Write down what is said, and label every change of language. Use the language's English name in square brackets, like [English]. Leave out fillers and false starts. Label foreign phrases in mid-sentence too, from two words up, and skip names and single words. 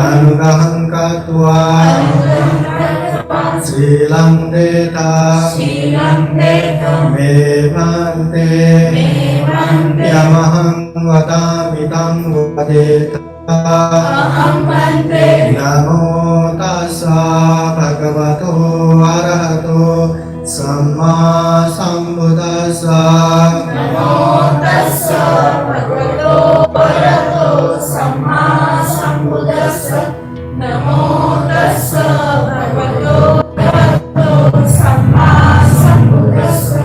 [Pali] अनुगं कृत्वा शीलं देता, शीलं देता, मे भन्ते, मे भन्ते। यमहं वदामि तं वदेत्। अहं भन्ते। नमो तस्सा भगवतो अरहतो सम्मा सम्बुद्धस्सा। नमो तस्सा भगवतो अरहतो सम्मा सम्बुद्धस्सा। नमो तस्सा भगवतो अरहतो सम्मा सम्बुद्धस्सा।